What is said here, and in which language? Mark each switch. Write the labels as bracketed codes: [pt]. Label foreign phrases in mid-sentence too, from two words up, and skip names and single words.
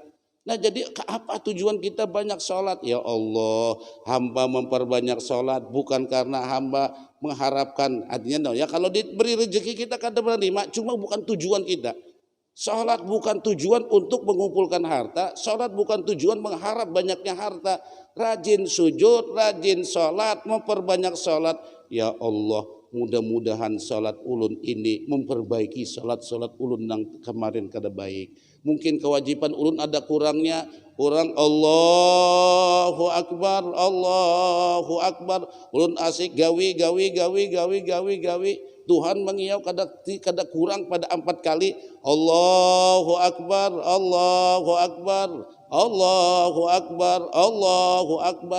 [id] Nah, jadi apa tujuan kita banyak sholat? [ar] يا الله, [id] hamba memperbanyak sholat bukan karena hamba mengharapkan, artinya ya kalau diberi rezeki kita kada menerima, cuma bukan tujuan kita. Sholat bukan tujuan untuk mengumpulkan harta, sholat bukan tujuan mengharap banyaknya harta. Rajin sujud, rajin sholat, memperbanyak sholat. [ar] يا الله, [id] mudah-mudahan salat ulun ini memperbaiki salat-salat ulun yang kemarin kada baik. Mungkin kewajiban ulun ada kurangnya, orang [ar] الله أكبر, [bjn] ulun asik gawi, [id] Tuhan mengiau kada kurang pada 4 kali [ar] الله أكبر, الله أكبر, الله أكبر, الله أكبر.